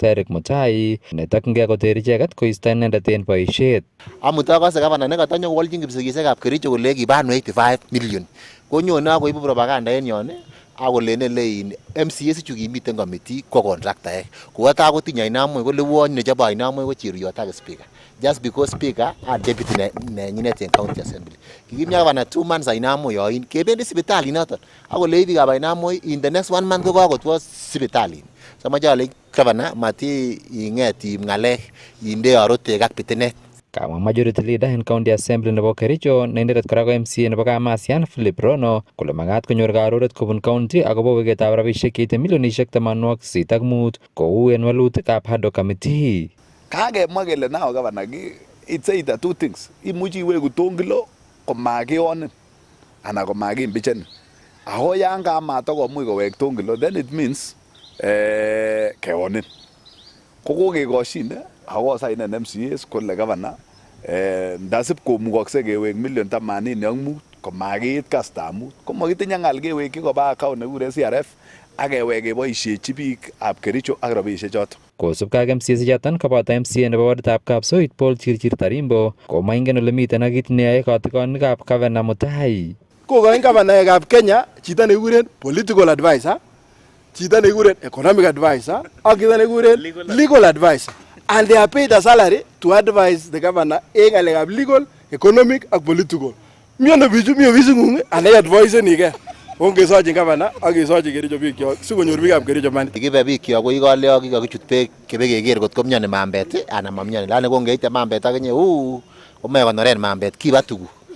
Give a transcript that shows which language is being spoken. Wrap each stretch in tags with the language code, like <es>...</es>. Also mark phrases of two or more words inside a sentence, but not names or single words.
<sgc>Eric Mutai netokyingei koter icheket koisto inendet en boisiet. Amut akose Governor nekatanyo kowolchin kipsigisiekab Kericho kole kibanu 85 million. Konyone akoibu propaganda en yon akolene lein MCA chu kimiten committee ko contractor kokata kotinye Ainamo kole won nechobe Ainamo ko Cheruyot ak Speaker.</sgc> <en>Just because Speaker are deputy</en> <sgc>nenyinet en</sgc> <en>County Assembly.</en> <sgc>Kikimya Governor 2 months Ainamo yoin kebendi sipitali noton. Akole biikab Ainamo</sgc> <en>in the next 1 month</en> <sgc>ko kakotwo sipitali. Samaje ale Governor mati inget ngalek inde arotek ak pitinet. Kamwa Majority Leader en County Assembly nebo Kericho ne inendet kora ko MCA nebo Kamasian Philip Rono kole makat konyor karoret kobun county akobo weketab rabisiek cheite milionisiek 85 kou en walutikab Hado Committee. Kakemwa kele nao Governor</sgc> <en>it's either two things.</en> <sgc>Imuchi iweku tongilo komakionin anan komakimbichenin. Ako yan kamatokomuch kowek tongilo</sgc> <en>then it means</en> <sgc>keonin. Kokokekoshin ako sainen MCAs kole Governor ndasip komukokse kewek million 85 komakiit kasta mut komakitinye ngal kewekyi koba account nekure CRF akewek keboisiechi biikab Kericho ak rabisiek choton. Kosubkei ak MCA sichoton koboto MCA nebo warditab Kapsoit Paul Chirchir Tarimbo komaingen ole miten ak kit neyoe kotikonikab Governor Mutai. Kokoin Governorek Kenya chito nekikuren</sgc> <en>political advisor,</en> <sgc>chito nekikuren</sgc> <en>economic advisor</en> <sgc>ak chito nekikuren</sgc> <en>legal advisor, and they are paid a salary to advise the governor</en> <sgc>en ngalekab</sgc> <en>legal, economic</en> <sgc>ak political. Miono bichu mi ofisingung ane advisenike. Ongesochi Governor ak kesochi Kericho bikyok sikonyor biikab Kericho money. Kibe bikyok ko ikole ak kikokichut beek kebekeker kot ko mioni mambet anan mamioni. Lani kongeite mambet akinye komoe konoren mambet kiba tuguk.</sgc>